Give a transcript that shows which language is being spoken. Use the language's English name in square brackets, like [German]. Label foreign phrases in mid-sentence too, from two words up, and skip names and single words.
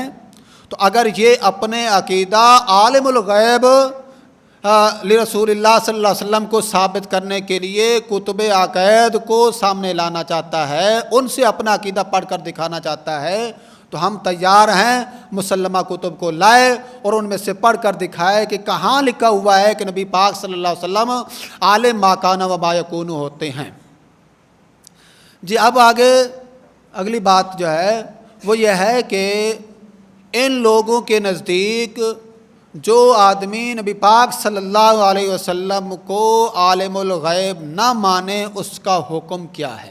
[Urdu] تو اگر یہ اپنے عقیدہ [Arabic] عالم الغیب لرسول اللہ صلی اللہ علیہ وسلم [Urdu] کو ثابت کرنے کے لیے کتب عقائد کو سامنے لانا چاہتا ہے، ان سے اپنا عقیدہ پڑھ کر دکھانا چاہتا ہے، تو ہم تیار ہیں مسلمہ کتب کو لائے اور ان میں سے پڑھ کر دکھائے کہ کہاں لکھا ہوا ہے کہ نبی پاک [Arabic] صلی اللہ علیہ وسلم عالم ما کان و ما یکون [Urdu] ہوتے ہیں۔ جی اب آگے اگلی بات جو ہے وہ یہ ہے کہ ان لوگوں کے نزدیک جو آدمی نبی پاک [Arabic] صلی اللہ علیہ وسلم [Urdu] کو [Arabic] عالم الغیب [Urdu] نہ مانے اس کا حکم کیا ہے؟